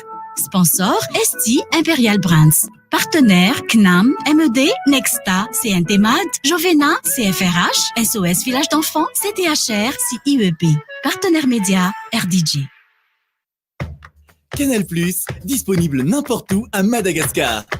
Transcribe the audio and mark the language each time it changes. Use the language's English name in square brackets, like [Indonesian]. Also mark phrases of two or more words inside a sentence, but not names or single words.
[French] Sponsor ST Imperial Brands. Partenaires CNAM, MED, Nexta, CNT MAD, Jovena, CFRH, SOS Village d'Enfants, CTHR, CIEP. Partenaire média RDJ. Canal+, disponible n'importe où à Madagascar.